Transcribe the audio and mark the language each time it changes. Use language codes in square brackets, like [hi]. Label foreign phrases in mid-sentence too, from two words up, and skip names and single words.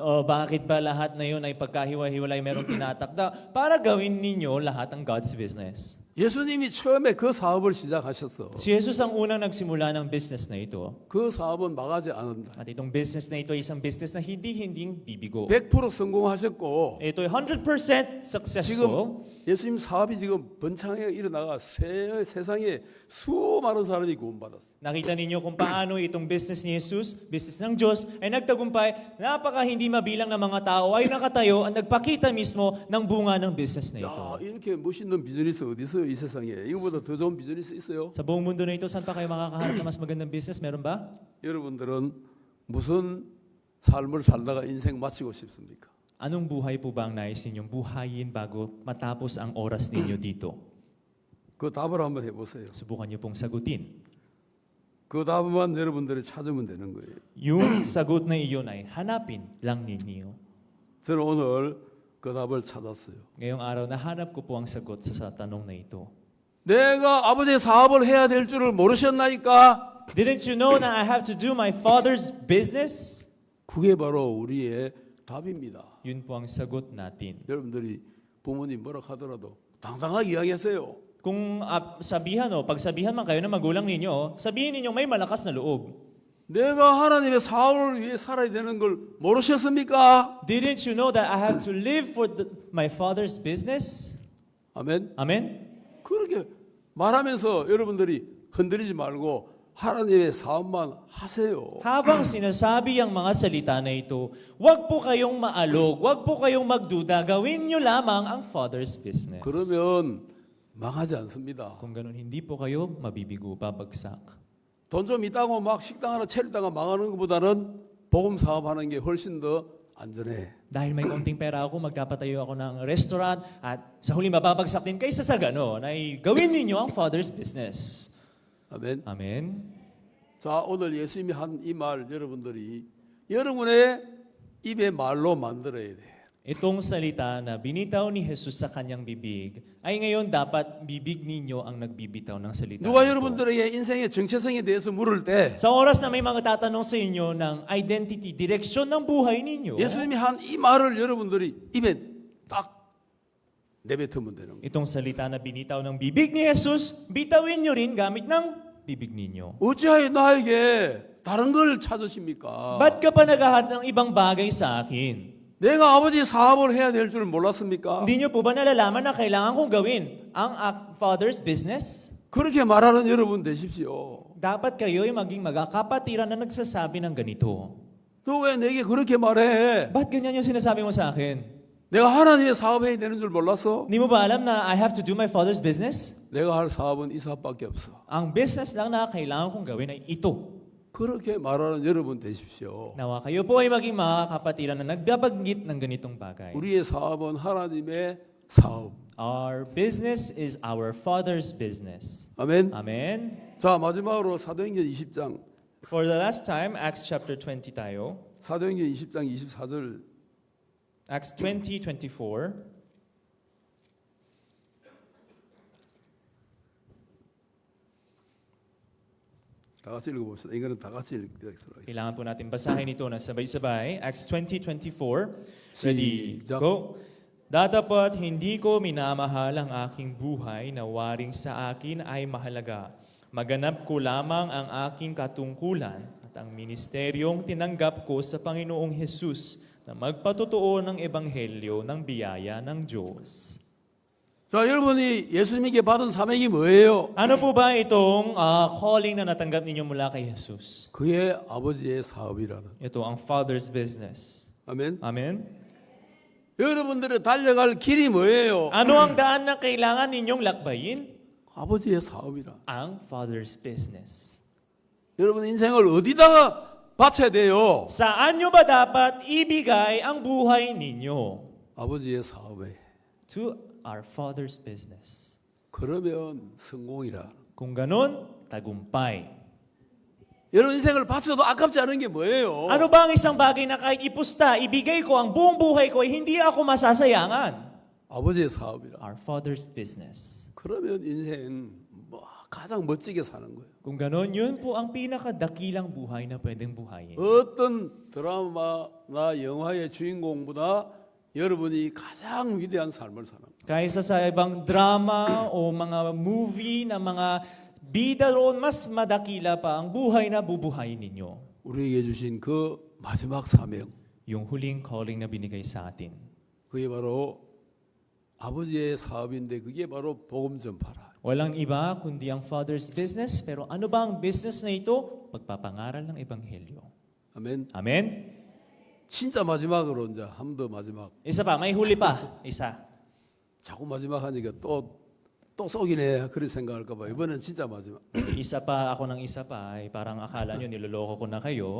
[tl] O bakit ba lahat na yun ay pagkahiwa-hiwalay meron tinatakda para gawin ninyo lahat ang [en] God's business? [ko] 예수님이 처음에 그 사업을 시작하셨어. [tl] Si Jesus ang unang nagsimula ng business na ito. [ko] 그 사업은 망하지 않는다. [tl] At itong business na ito ay isang business na hindi bibigo. [ko] 100% 성공하셨고 [tl] Ito ay 100% successful. [ko] 지금 예수님 사업이 지금 번창에 일어나가 세상에 수많은 사람이 구원받았어. [tl] Nakita ninyo kung paano itong business ni Jesus, business ng Diyos, ay nagtagumpay. Napaka hindi mabilang na mga tao ay nakatayo at nagpakita mismo ng bunga ng business na ito. [ko] 야, 이렇게 멋있는 비즈니스 어디 있어요 이 세상에? 이거보다 더 좋은 비즈니스 있어요? [tl] Sa buong mundo na ito, saan pa kayo makakaharap na mas magandang business? Meron ba? [ko] 여러분들은 무슨 삶을 살다가 인생 마치고 싶습니까? [tl] Anong buhay po ba ang nais ninyong buhayin bago matapos ang oras ninyo dito? [ko] 그 답을 한번 해보세요. [tl] Subukan niyo pong sagutin. [ko] 그 답만 여러분들이 찾으면 되는 거예요. [tl] Yung sagot na iyon ay hanapin lang ninyo. [ko] 저는 오늘 그 답을 찾았어요. [tl] Ngayong araw, nahanap ko po ang sagot sa tanong na ito. [ko] 내가 아버지의 사업을 해야 될 줄을 모르셨나이까? [en] Didn't you know that I have to do my father's business? [ko] 그게 바로 우리의 답입니다. [tl] Yun po ang sagot natin. [ko] 여러분들이 부모님 뭐라 하더라도 당당하게 이야기하세요. [tl] Kung pagsabihan man kayo ng magulang ninyo, sabihin ninyo may malakas na loob. [ko] 내가 하나님의 사업을 위해 살아야 되는 걸 모르셨습니까? [en] Didn't you know that I have to live for my father's business? [ko] 아멘. [tl] Amen? [ko] 그렇게 말하면서 여러분들이 흔들리지 말고 하나님의 사업만 하세요. [tl] Habang sinasabi ang mga salita na ito, wag po kayong maalog, wag po kayong magduda, gawin nyo lamang ang [en] father's business. [ko] 그러면 망하지 않습니다. [tl] Kung ganun, hindi po kayo mabibigo, babagsak. [ko] 돈 좀 있다고 막 식당 하나 차리다가 망하는 것보다는 복음 사업하는 게 훨씬 더 안전해. [tl] Dahil may konting pera ako, magkapatayo ako ng restaurant at sa huli mababagsak din kaysa sa ganon ay gawin ninyo ang [en] father's business. [ko] 아멘. [tl] Amen? [ko] 자, 오늘 예수님이 한 이 말 여러분들이 여러분의 입에 말로 만들어야 돼. [tl] Itong salita na binitaw ni Jesus sa kanyang bibig ay ngayon dapat bibig ninyo ang nagbibitaw ng salita. [ko] 누가 [tl] nito. [ko] 여러분들에게 인생의 정체성에 대해서 물을 때 [tl] Sa oras na may mga tatanong sa inyo ng identity, direksyon ng buhay ninyo, [ko] 예수님이 한 이 말을 여러분들이 입에 딱 내뱉으면 되는 거예요. [tl] itong salita na binitaw ng bibig ni Jesus, bitawin nyo rin gamit ng bibig ninyo. [ko] 어찌하여 나에게 다른 걸 찾으십니까? [tl] Ba't ka pa naghahanap ng ibang bagay sa akin? [ko] 내가 아버지 사업을 해야 될 줄 몰랐습니까? [tl] Hindi nyo po ba nalalaman na kailangan kong gawin ang [en] Father's business? [ko] 그렇게 말하는 여러분 되십시오. [tl] Dapat kayo'y maging magkakapatiran na nagsasabi ng ganito. [ko] 너 왜 내게 그렇게 말해? [tl] Ba't ganyan yung sinasabi mo sa akin? [ko] 내가 하나님의 사업해야 되는 줄 몰랐어? [tl] Hindi mo ba alam na [en] I have to do my Father's business? [ko] 내가 할 사업은 이 사업밖에 없어. [tl] Ang business lang na kailangan kong gawin ay ito. [ko] 그렇게 말하는 여러분 되십시오. [tl] Nawa kayo po ay maging makakapatiran na nagbabanggit ng ganitong bagay. [ko] 우리의 사업은 하나님의 사업. [en] Our business is our Father's business. [ko] 아멘. [tl] Amen? [ko] 자, 마지막으로 사도행전 20장. [en] For the last time, Acts chapter 20 tayo. [ko] 사도행전 20장 24절. [en] Acts 20:24. [ko] 다 같이 읽어봅시다. 이거는 다 같이 읽도록 하겠습니다. [tl] Kailangan po natin basahin ito na sabay-sabay. [en] Acts 20:24. Ready, [ko] 시작. [en] go. [tl] Datapot hindi ko minamahal ang aking buhay na waring sa akin ay mahalaga. Maganap ko lamang ang aking katungkulan at ang ministeryong tinanggap ko sa Panginoong Hesus na magpatotoo ng ebanghelyo ng biyaya ng Diyos. [ko] 자, 여러분이 예수님께 받은 사명이 뭐예요? [tl] Ano po ba itong calling na natanggap ninyo mula kay Jesus? [ko] 그의 아버지의 사업이라는. [tl] Ito ang [en] Father's business. [ko] 아멘. [tl] Amen? [ko] 여러분들의 달려갈 길이 뭐예요? [tl] Ano ang daan na kailangan ninyong lakbayin? [ko] 아버지의 사업이라. [tl] Ang [en] Father's business. [ko] 여러분 인생을 어디다가 바쳐야 돼요? [tl] Saan nyo ba dapat ibigay ang buhay ninyo? [ko] 아버지의 사업에. [en] To our Father's business. [ko] 그러면 성공이라. [tl] Kung ganon, tagumpay. [ko] 여러분 인생을 바쳐도 아깝지 않은 게 뭐예요? [tl] Ano ba ang isang bagay na kahit ipusta, ibigay ko ang buong buhay ko, ay hindi ako masasayangan? [ko] 아버지의 사업이라. [en] Our Father's business. [ko] 그러면 인생 뭐 가장 멋지게 사는 거예요. [tl] Kung ganon, yun po ang pinakadakilang buhay na pwedeng buhayin. [ko] 어떤 드라마나 영화의 주인공보다 여러분이 가장 위대한 삶을 사는 거예요. [tl] Kaysa sa ibang drama o mga movie na mga bida roon, mas madakila pa ang buhay na bubuhayin ninyo. [ko] 우리에게 주신 그 마지막 사명, [tl] Yung huling calling na binigay sa atin. [ko] 그게 바로 아버지의 사업인데 그게 바로 복음 전파라. [tl] Walang iba kundi ang [en] Father's business. [tl] Pero ano ba ang business na ito? Pagpapangaral ng Ebanghelyo. [ko] 아멘. [tl] Amen? [ko] 진짜 마지막으로 이제 한 번 더 마지막. [tl] Isa pa, may huli pa. Isa. [ko] 자꾸 마지막 하니까 또 속이네 그런 생각할까 봐. 이번엔 진짜 마지막. [tl] Isa pa ako ng isa pa. Ay parang akala nyo niloloko ko na kayo.